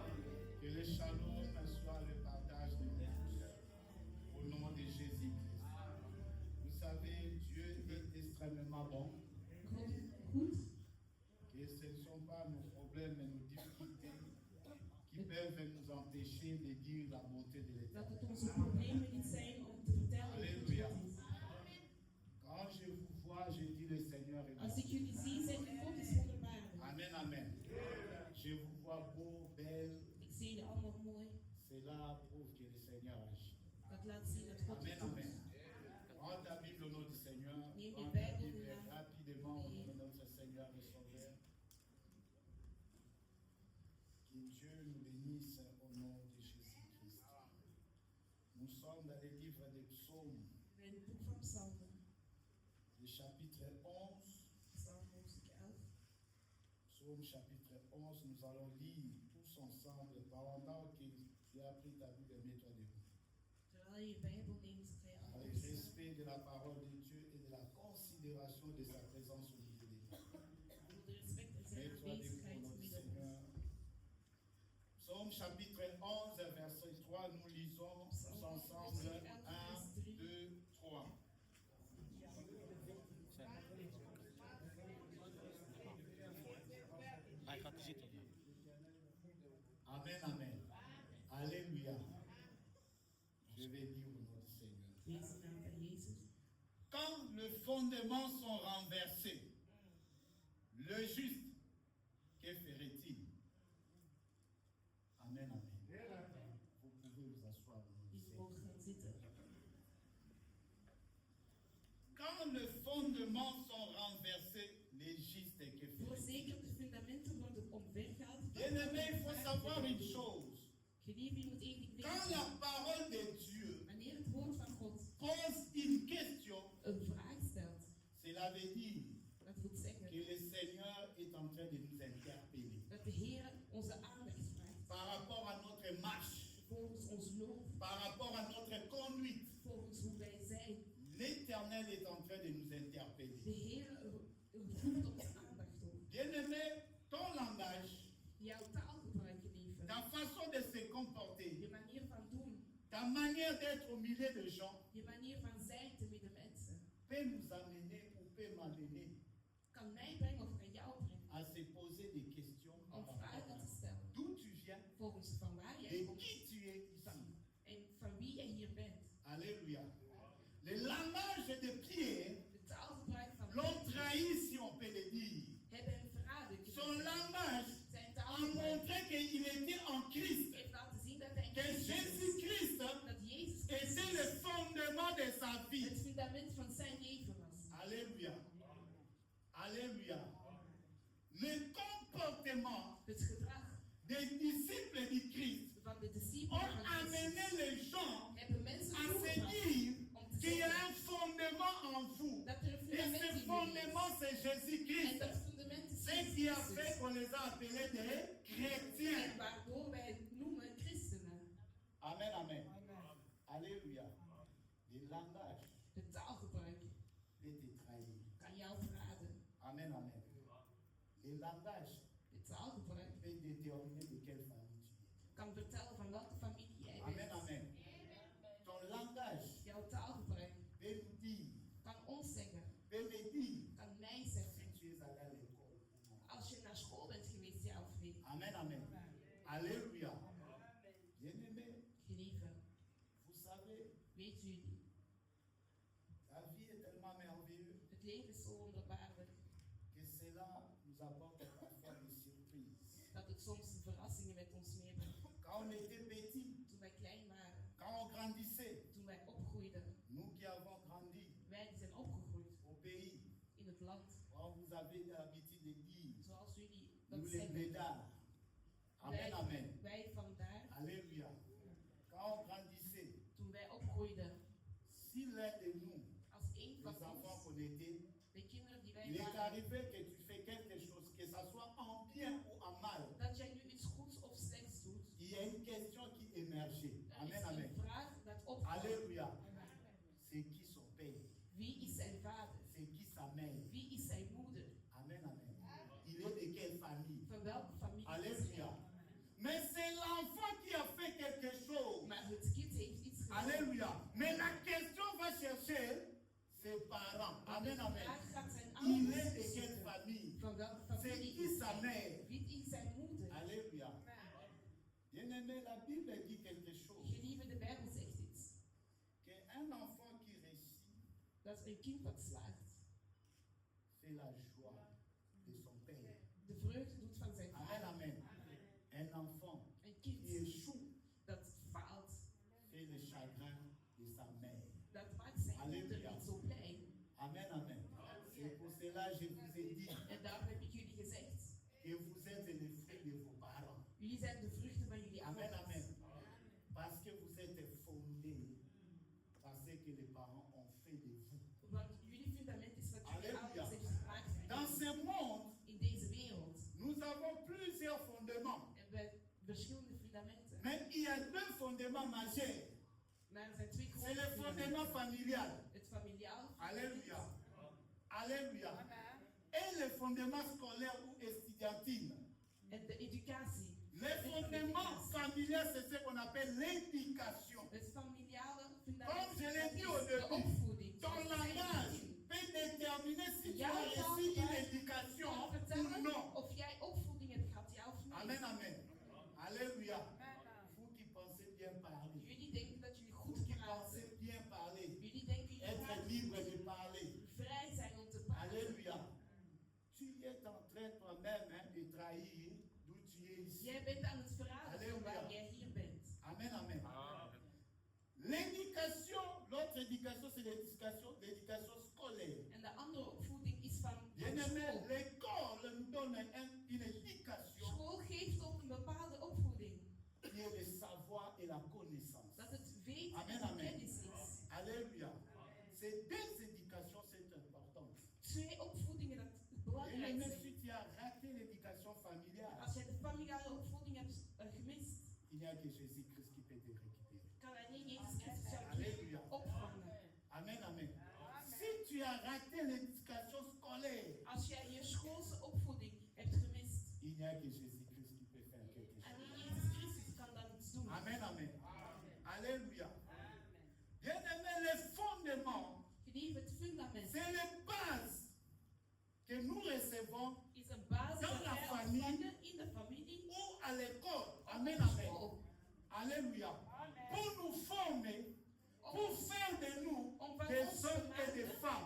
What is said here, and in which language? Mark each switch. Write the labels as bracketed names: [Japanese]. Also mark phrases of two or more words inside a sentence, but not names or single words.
[French] Que le shalom soit le partage de tous au nom de Jésus-Christ. Vous savez, Dieu est extrêmement bon. [Dutch] Goed, [French] Que ce ne sont pas nos problèmes et nos difficultés qui peuvent nous empêcher de dire la bonté de l'État. [Dutch] dat het onze problemen niet zijn om te vertellen hoe goed [French] Alléluia. [Dutch] God is. [French] Quand je vous vois, je dis le Seigneur est [Dutch] Als [French] bon. [Dutch] ik jullie zie, zeg ik God is wonderbaarlijk. [French] Amen, amen. Je vous vois beau, belle. [Dutch] Ik zie jullie allemaal mooi. [French] Cela prouve que le Seigneur agit. [Dutch] Dat laat zien dat God [French] Amen, [Dutch] het doet. [French] amen. Prends ta Bible au nom du Seigneur. [Dutch] Neem [French] Prends [Dutch] je [French] ta [Dutch] Bijbel [French] Bible [Dutch] na. [French] rapidement au nom de notre Seigneur et Sauveur. Que Dieu nous bénisse au nom de Jésus-Christ. Nous sommes dans le livre des psaumes, [Dutch] In het boek van Psalmen, [French] le chapitre 11. [Dutch] Psalm hoofdstuk 11. [French] Psaume chapitre 11, nous allons lire tous ensemble pendant que tu as pris ta Bible et mets-toi debout. [Dutch] Terwijl je je Bijbel neemt, ga je [French] Avec [Dutch] allemaal [French] le [Dutch] zitten. [French] respect de la parole de Dieu et de la considération de sa présence au milieu de nous. [Dutch] Door de respect en zijn [French] Mets-toi debout au [Dutch] aanwezigheid [French] nom du [Dutch] midden [French] Seigneur. Psaume chapitre 11, verset 3, nous lisons tous ensemble 1, 2, 3. Amen, amen. Alléluia. Je vais dire au nom du Seigneur. [Dutch] Deze naam van Jezus. [French] Quand les fondements sont renversés, le juste, que ferait-il? Amen, amen. Vous pouvez vous asseoir au nom du [Dutch] Jullie [French] Seigneur. [Dutch] mogen gaan zitten. [French] Quand les fondements sont renversés, les justes, que ferait-il? [Dutch] Voorzeker de fundamenten worden omvergehaald. [French] Bien-aimé, il faut savoir une chose. [Dutch] Geliefde, je moet één ding [French] Quand [Dutch] weten. [French] la parole de Dieu [Dutch] Wanneer het woord van God [French] pose une question, [Dutch] een vraag stelt, [French] cela veut dire [Dutch] dat wil [French] que [Dutch] zeggen [French] le Seigneur est en train de nous interpeller. [Dutch] dat de Heer onze [French] par rapport à notre conduite. [Dutch] volgens hoe wij zijn. [French] L'Éternel est en train de nous interpeller. [Dutch] De Heer voert onze aandacht op. [French] Bien-aimé, ton langage, [Dutch] Jouw taalgebruik, geliefde. [French] ta façon de se comporter, [Dutch] Je manier van doen. [French] ta manière d'être au milieu des gens, [Dutch] Je manier van zijn te midden mensen. [French] peut nous amener ou peut m'amener [Dutch] Kan mij brengen of kan jou brengen. [French] à se poser des questions par [Dutch] Om [French] rapport [Dutch] vragen [French] à [Dutch] te stellen. [French] d'où tu viens [Dutch] Volgens van waar jij [French] et [Dutch] komt. [French] qui tu es ici. [Dutch] En van wie jij hier bent. [French] Alléluia. Le langage de Pierre [Dutch] De taalgebruik van [French] l'ont [Dutch] Petrus [French] trahi, si on peut le dire. [Dutch] hebben hem verraden. [French] Son langage [Dutch] Zijn [French] a [Dutch] taalgebruik [French] montré qu'il était en Christ, [Dutch] heeft laten zien dat hij in [French] que [Dutch] Christus is. [French] Jésus-Christ [Dutch] Dat Jezus [French] était [Dutch] Christus [French] le fondement de sa vie. [Dutch] het fundament van zijn leven was. [French] Alléluia. Alléluia. Le comportement [Dutch] Het gedrag [French] des disciples du Christ [Dutch] van de discipelen [French] ont [Dutch] van [French] amené [Dutch] Christus [French] les gens [Dutch] hebben mensen [French] à se [Dutch] toegebracht [French] dire [Dutch] om te [French] qu'il y a [Dutch] zeggen [French] un fondement en vous. [Dutch] dat er een [French] Et [Dutch] fundament [French] ce [Dutch] in jullie [French] fondement, [Dutch] is. [French] c'est [Dutch] En [French] Jésus-Christ. [Dutch] dat fundament is [French] C'est ce qui a [Dutch] Jezus [French] fait [Dutch] Christus. [French] qu'on les a appelés des chrétiens. [Dutch] En waardoor wij het noemen christenen. [French] Amen, amen. Alléluia. Le langage [Dutch] Het taalgebruik [French] peut te trahir. [Dutch] kan jou verraden. [French] Amen, amen. Le langage [Dutch] Het taalgebruik [French] peut déterminer de quelle famille tu es. [Dutch] kan vertellen van welke familie jij [French] Amen, [Dutch] bent. [French] amen. Ton langage [Dutch] Jouw taalgebruik [French] peut nous dire, [Dutch] kan ons zeggen, [French] peut me dire [Dutch] kan mij zeggen, [French] si tu es allé à l'école ou non. [Dutch] als je naar school bent geweest, ja of nee. [French] Amen, amen. Alléluia. Bien-aimé, [Dutch] Geliefde, [French] vous savez, [Dutch] weet jullie, [French] la vie est tellement merveilleuse [Dutch] het leven is zo wonderbaarlijk [French] que cela nous apporte parfois des surprises. [Dutch] dat het soms verrassingen met ons meebrengt. [French] Quand on était petit, [Dutch] Toen wij klein waren, [French] quand on grandissait, [Dutch] toen wij opgroeiden, [French] nous qui avons grandi [Dutch] wij die zijn opgegroeid [French] au pays, [Dutch] in het land, [French] quand vous avez l'habitude de dire, [Dutch] zoals jullie dat [French] nous les [Dutch] zeggen. [French] blédards. Amen, amen. [Dutch] Wij vandaar, [French] Alléluia. Quand on grandissait, [Dutch] toen wij opgroeiden, [French] si l'un de nous, [Dutch] als een [French] les [Dutch] van [French] enfants [Dutch] ons, [French] qu'on était, [Dutch] de kinderen die wij [French] il est [Dutch] waren, [French] arrivé que tu fais quelque chose, que ça soit en bien ou en mal, [Dutch] dat jij nu iets goeds of slechts doet, [French] il y a une question qui émergeait. [Dutch] er [French] Amen, [Dutch] is [French] amen. [Dutch] een vraag dat opkomt. [French] Alléluia. C'est qui son père? [Dutch] Wie is zijn vader? [French] C'est qui sa mère? [Dutch] Wie is zijn moeder? [French] Amen, amen. Il est de quelle famille? [Dutch] Van welke familie is [French] Alléluia. [Dutch] hij? [French] Mais c'est l'enfant qui a fait quelque chose. [Dutch] Maar het kind heeft iets gedaan. [French] Alléluia. Mais la question va chercher ses parents. [Dutch] Maar [French] Amen, [Dutch] de [French] amen. [Dutch] vraag gaat zijn [French] Il [Dutch] ouders [French] est de [Dutch] zoeken. [French] quelle famille? [Dutch] Van welke [French] C'est [Dutch] familie [French] qui [Dutch] is [French] sa [Dutch] hij? [French] mère? [Dutch] Wie is zijn moeder? [French] Alléluia. Bien-aimé, la Bible dit quelque chose. [Dutch] Geliefde, de Bijbel zegt iets. [French] Qu'un enfant qui réussit [Dutch] Dat een kind dat slaagt, [French] fait la joie de son père. [Dutch] de vreugde doet van zijn [French] Amen, [Dutch] vader. [French] amen. Un enfant [Dutch] Een [French] qui [Dutch] kind [French] échoue [Dutch] dat faalt, [French] fait le chagrin de sa mère. [Dutch] dat maakt zijn moeder Halleluja. niet zo blij. [French] Amen, amen. C'est pour cela que je vous ai dit [Dutch] En daarom heb ik jullie gezegd, [French] que vous êtes les fruits de vos parents. [Dutch] jullie zijn de vruchten van jullie [French] Amen, [Dutch] ouders. [French] amen. Parce que vous êtes fondés par ce que les parents ont fait de vous. [Dutch] Want jullie fundament is wat jullie Halleluja. ouders hebben gemaakt van [French] Dans [Dutch] jullie. [French] ce monde, [Dutch] In deze wereld [French] nous avons plusieurs fondements. [Dutch] hebben wij verschillende fundamenten. [French] Mais il y a deux fondements majeurs. [Dutch] Maar er zijn twee [French] C'est [Dutch] grote [French] le fondement [Dutch] fundamenten. [French] familial. [Dutch] Het familiaal [French] Alléluia. Alléluia. Et le fondement scolaire ou estudiantine. [Dutch] en de educatie. [French] Le fondement familial, c'est ce qu'on appelle l'éducation. [Dutch] Het familiale [French] Comme [Dutch] fundament [French] je l'ai dit [Dutch] is [French] au [Dutch] de [French] début, [Dutch] opvoeding. [French] ton [Dutch] Zoals ik [French] langage [Dutch] zei, [French] peut déterminer si tu [Dutch] Ja, [French] as [Dutch] ja, [French] reçu [Dutch] ja. [French] une éducation [Dutch] kan [French] ou [Dutch] vertellen [French] non. [Dutch] of jij opvoeding hebt gehad, ja of nee. [French] Amen, amen. Alléluia. Vous qui pensez bien parler, [Dutch] Jullie denken dat jullie [French] vous [Dutch] goed [French] qui [Dutch] praten. [French] pensez bien parler, [Dutch] Jullie denken jullie [French] être [Dutch] praten [French] libre de parler. [Dutch] vrij zijn om te praten. [French] Alléluia. Tu es en train toi-même de trahir d'où tu es ici. [Dutch] Jij bent aan het verraden van Halleluja. waar jij hier bent. [French] Amen, amen. L'éducation, l'autre éducation, c'est l'éducation scolaire. [Dutch] En de andere opvoeding is van [French] Bien-aimé, [Dutch] school. [French] l'école nous donne une éducation [Dutch] School geeft ook een bepaalde opvoeding. [French] qui est le savoir et la connaissance. [Dutch] Dat het weten [French] Amen, [Dutch] en [French] amen. [Dutch] kennis is. [French] Alléluia. Ces deux éducations, c'est important. [Dutch] Twee opvoedingen dat belangrijk [French] Bien-aimé, [Dutch] zijn. [French] si tu as raté l'éducation familiale, [Dutch] Als jij de familiale opvoeding hebt gemist, [French] il n'y a que Jésus-Christ qui peut te récupérer. [Dutch] kan er [French] tu as raté l'éducation scolaire, [Dutch] Als jij je schoolse opvoeding hebt gemist. [French] il n'y a que Jésus-Christ qui peut faire quelque chose. [Dutch] Alleen Jezus Christus kan dan iets doen. [French] Amen, amen. Alléluia. Bien-aimé, les fondements, [Dutch] Geliefd, het fundament [French] c'est les bases que nous recevons [Dutch] is een basis [French] Dans [Dutch] dat [French] la [Dutch] wij [French] famille. [Dutch] ontvangen in de familie [French] ou à l'école. Amen, [Dutch] of op [French] amen. [Dutch] school. [French] Alléluia. Pour nous former, pour faire de nous des hommes et des femmes.